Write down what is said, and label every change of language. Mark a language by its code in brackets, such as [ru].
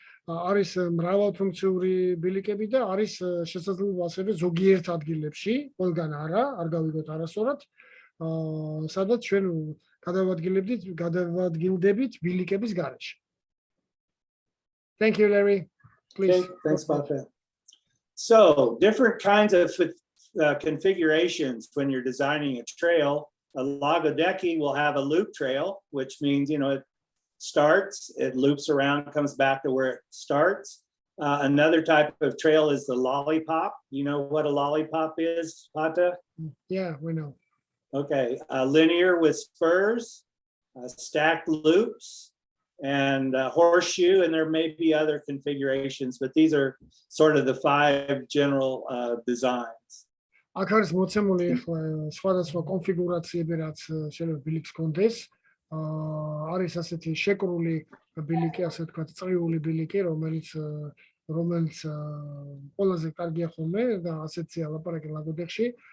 [ka] არის მრავალფუნქციური ბილიკები და არის შესაძლებლობა ასევე ზოგიერთ ადგილებში, ყველგან არ გავიგოთ არასწორად, სადაც ჩვენ გადავადგილდებით ბილიკების გარეშე. [en] Thank you, Larry. Please. Okay, thanks about that. So different kinds of configurations when you're designing a trail. A Lagodekhi will have a loop trail, which means, it starts, it loops around, comes back to where it starts. Another type of trail is the lollipop. You know what a lollipop is, Pata? Yeah, we know. Okay, linear with spurs, stacked loops, and horseshoe, and there may be other configurations, but these are sort of the 5 general designs. [ka] აქ არის მოცემული სხვადასხვა კონფიგურაციები, რაც შეიძლება ბილიკს კონდეს. არის ასეთი შეკრული ბილიკი, ასე ვთქვათ, წრიული ბილიკი, რომელიც რომელიც ყველაზე კარგია ხოლმე და ასეთია ლაპარაკი ლაგოდეხში.